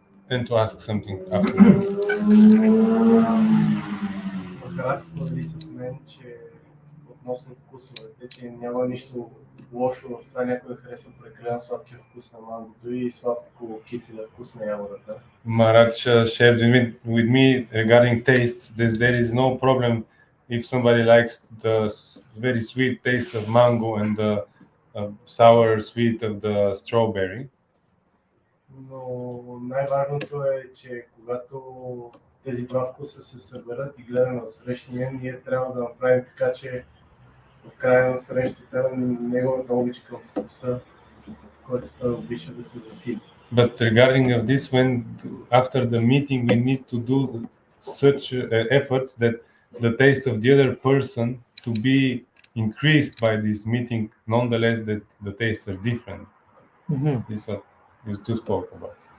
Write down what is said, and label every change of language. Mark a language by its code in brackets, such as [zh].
[en] And to ask something afterwards. [bg] Махарадж сподели с мен, че относно вкусовете, че няма нищо лошо в това някой да харесва прекалено сладкия вкус на мангото и сладко-киселия вкус на ябълката. [en] Maharaj shared with me regarding tastes that there is no problem if somebody likes the very sweet taste of mango and the sour sweet of the strawberry. [bg] Но най-важното е, че когато тези два вкуса се съберат и гледаме от срещния, ние трябва да направим така, че в края на срещата неговата обич към вкуса, който той обича да се засили. [en] But regarding of this, when after the meeting we need to do such efforts that the taste of the other person to be increased by this meeting, nonetheless that the tastes are different. This is what you two spoke about.